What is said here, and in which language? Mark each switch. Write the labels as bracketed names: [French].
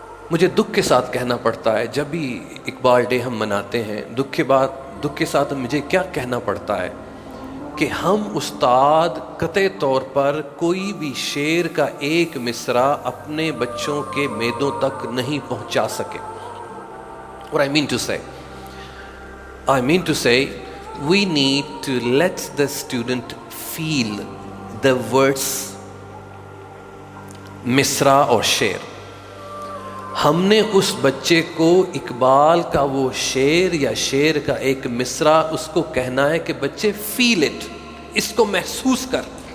[Urdu] مجھے دکھ کے ساتھ کہنا پڑتا ہے, جب بھی اقبال ڈے ہم مناتے ہیں, دکھ کے ساتھ مجھے کیا کہنا پڑتا ہے کہ ہم استاد قطعی طور پر کوئی بھی شعر کا ایک مصرع اپنے بچوں کے معدوں تک نہیں پہنچا سکے. اور [English] I mean to say we need to let the student feel the words [Urdu] مصرع اور شعر. ہم نے اس بچے کو اقبال کا وہ شعر یا شعر کا ایک مصرع اس کو کہنا ہے کہ بچے [English] feel it, [Urdu] اس کو محسوس کر.